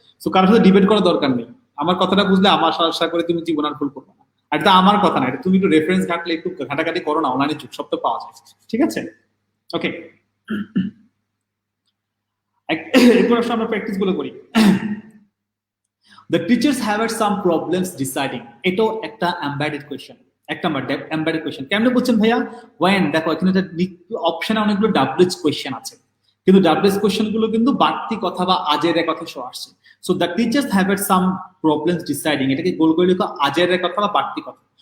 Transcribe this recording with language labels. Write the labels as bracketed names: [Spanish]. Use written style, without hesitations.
[Bangla] So কারোর সাথে debate করার দরকার নেই। আমার কথাটা বুঝলে আমার আশা করে তুমি জীবন আর ভুল করবে না। আর এটা আমার কথা না, এটা তুমি একটু রেফারেন্স ঘাটলে, একটু ঘাটাঘাটি করো না, অনলাইনে যুগ, সব তো পাওয়া যায়। ঠিক আছে, ওকে। এরপর আসলে আমরা প্র্যাকটিস গুলো করি। [English] The teachers have had some problems deciding. [Bangla] এটাও একটা এমবেডেড কোয়েশ্চেন। এক নাম্বার এমবেডেড কোয়েশ্চেন কেমনে বলছেন ভাইয়া? ওয়েন, দেখো এখানে অপশনে অনেকগুলো ডাব্লিউএইচ কোয়েশ্চেন আছে, কিন্তু ডাব্লিউএইচ কোয়েশ্চেন গুলো কিন্তু বাড়তি কথা বা আজের কথা শো আসছে। So [English] the teachers have had some problems deciding, [Bangla] এটাকে গোল করে লিখো আজের কথা বা বাড়তি কথা।